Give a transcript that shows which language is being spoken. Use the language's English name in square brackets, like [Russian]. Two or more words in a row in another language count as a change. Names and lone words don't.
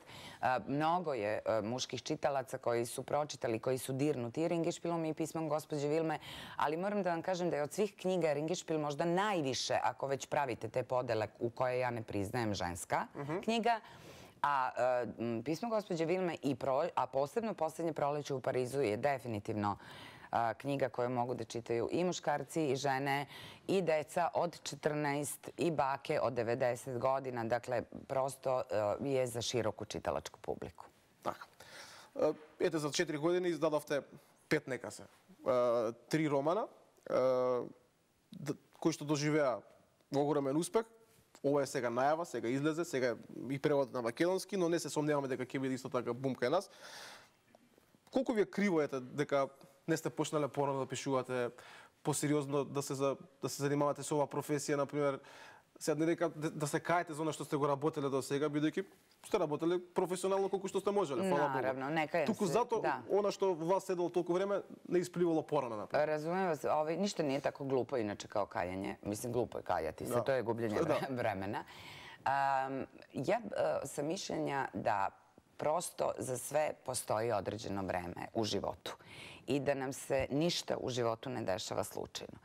[Serbian] Mnogo je muških čitalaca koji su pročitali, koji su dirnuti i Ringelspielom i pismom gospođe Vilme, ali moram da vam kažem da je od svih knjiga Ringelspiel možda najviše, ako već pravite te podele u koje ja ne priznajem, ženska knjiga, a pismo gospođe Vilme, a posebno Poslednje proleće u Parizu je definitivno knjiga koju mogu da čitaju i muškarci i žene i deca od 14 i bake od 90 godina. Dakle, prosto je za široku čitalačku publiku. [Macedonian] Така. Ете, за 4 години издадовте 5 нека се. 3 романа, кои што доживеа огромен успех. Ова е сега најава, сега излезе, сега и превод на македонски, но не се сомневаме дека ќе биде исто така бум кај нас. Колку ви е криво дека не сте почнале порано да пишувате посериозно, да се занимавате со оваа професија, например, сега не дека да се каете за оно што сте го работеле до сега, бидејќи сте работеле професионално колку што сте можеле, фала Богу. [Serbian] Наравно, не кајам се. [Macedonian] Туку зато она што во вас седело толку време не испливало порано, например. [Serbian] Razumem vas, ništa nije tako glupo inače kao kajanje. Mislim, glupo je kajati se, to je gubljenje vremena. Ja sam mišljenja da prosto za sve postoji određeno vreme u životu i da nam se ništa u životu ne dešava slučajno.